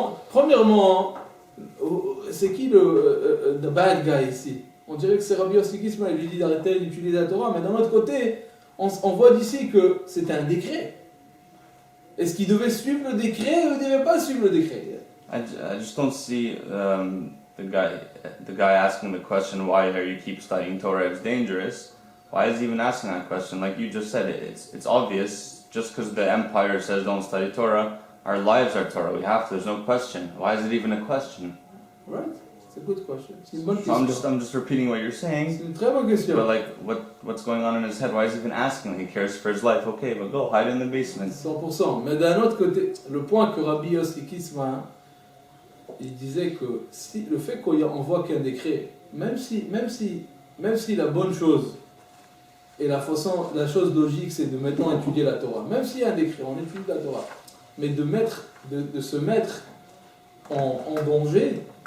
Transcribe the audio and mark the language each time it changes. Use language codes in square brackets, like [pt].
[fr] Premièrement, c'est qui le [en] bad guy [fr] ici? On dirait que c'est Rabbi Yossi Kisma, il lui dit d'arrêter d'utiliser la Torah, mais d'un autre côté, on voit d'ici que c'était un décret. Est-ce qu'il devait suivre le décret ou il ne devait pas suivre le décret? [en] I just don't see the guy asking the question, why are you keep studying Torah? It's dangerous. Why is he even asking that question? Like you just said, it's obvious. Just because the empire says don't study Torah, our lives are Torah. We have to. There's no question. Why is it even a question? Right. It's a good question. [fr] C'est une bonne question. [en] I'm just repeating what you're saying. [fr] C'est une très bonne question. [en] But like, what's going on in his head? Why is he even asking? Like, he cares for his life. Okay, but go hide in the basement. 100%. [fr] Mais d'un autre côté, le point que Rabbi Yossi Kisma, il disait que si le fait qu'on voit qu'il y a un décret, même si la bonne chose et la chose logique, c'est de maintenant étudier la Torah. Même s'il y a un décret, on étudie la Torah, mais de se mettre en danger.